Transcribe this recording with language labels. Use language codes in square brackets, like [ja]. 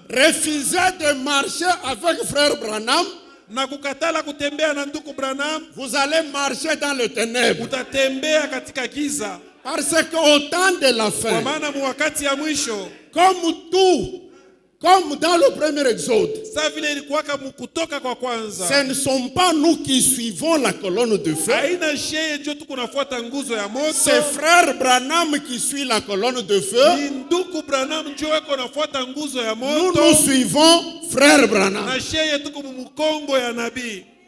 [fr] Refusez de marcher avec frère Branham, [sw] Na kukatala kutembea na ndugu Branham, [fr] vous allez marcher dans le ténèbre. [sw] utatembea katika giza. [fr] Parce qu'au temps de la [sw] Kwa [fr] fin, [sw] maana mu wakati ya mwisho, [fr] comme tout, comme dans le premier exode, [sw] sasa vile ilikuwaka kutoka kwa kwanza, [fr] ce ne sont pas nous qui suivons la colonne de feu. [sw] haina sheye ndio tuko nafuata nguzo ya moto. [fr] C'est frère Branham qui suit la colonne de feu. [sw] Ni ndugu Branham ndio wako nafuata nguzo ya [fr] Nous [sw] moto. [fr] nous suivons frère Branham. [sw] Na sheye tuko mkongo ya nabii.